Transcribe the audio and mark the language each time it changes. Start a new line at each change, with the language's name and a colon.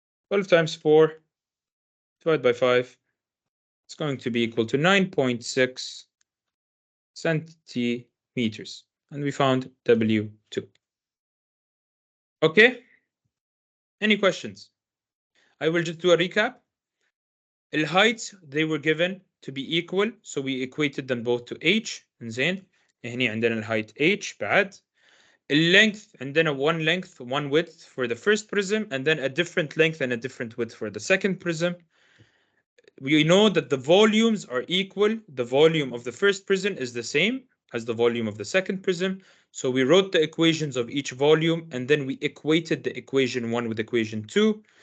English: 12 times 4 divided by 5. It's going to be equal to 9.6 centimeters. And we found W2. Okay? Any questions? I will just do a recap. The heights, they were given to be equal, so we equated them both to h.
Arabic: زين هني عندنا الهايت h بعد.
English: Length عندنا one length, one width for the first prism, and then a different length and a different width for the second prism. We know that the volumes are equal. The volume of the first prism is the same as the volume of the second prism. So we wrote the equations of each volume, and then we equated the equation 1 with equation 2.